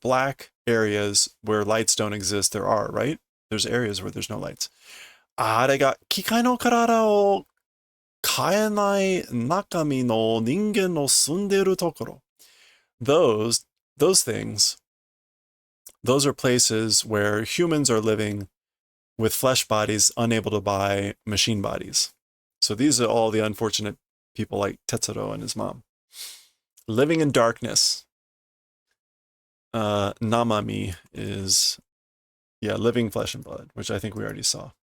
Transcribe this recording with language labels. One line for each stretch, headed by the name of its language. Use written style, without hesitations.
English: Black areas where lights don't exist, there are, right? There's areas where there's no lights.
Japanese: あれが機械の体を変えない中身の人間の住んでいるところ.
English: Those things, those are places where humans are living with flesh bodies unable to buy machine bodies. So these are all the unfortunate people like Tetsuro and his mom. Living in darkness. Namami is, yeah, living flesh and blood, which I think we already saw.